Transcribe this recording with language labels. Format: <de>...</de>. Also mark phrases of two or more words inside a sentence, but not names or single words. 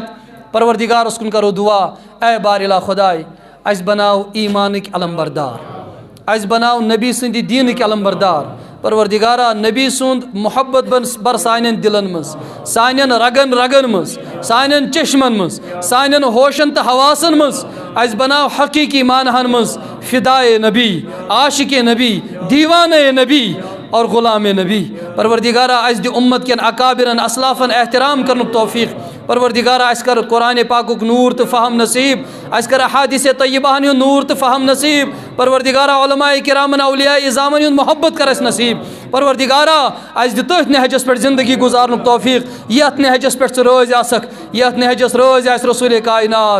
<ks>پروردگارس کُن کرو دعا، اے بار الہ خداے اَسہِ بناو ایٖمانٕکۍ علم بردار، اَسہِ بناو نبی سٕنٛدِ دیٖنٕکۍ علم بردار. پروردگارا نبی سُنٛد محبت بر سانٮ۪ن دلن منٛز، سانٮ۪ن رگن منٛز، سانٮ۪ن چشمن منٛز، سانٮ۪ن ہوشن تہٕ حواسن منٛز. اَسہِ بناو حقیٖقی معناہن منٛز فدائے نبی، عاشق نبی، دیوانہ نبی اور غلام نبی. پروردگارا اَسہِ دِ اُمت کٮ۪ن اکابرن اسلافن احترام کرنُک توفیٖق. پروردگارہ اس کر قرآن پاکک نور تو فہم نصیب، اس کر احادیث طیبہن ہن نور تو فہم نصیب، پروردگارہ علماء کرامن اولیاء اعظامن ہن محبت کر اس نصیب، پروردگارہ اس دتھ نہجس پر زندگی گزارن توفیق، یت نہجس پر روز آسک، یت نہجس روز آس رسول کائنات</ks>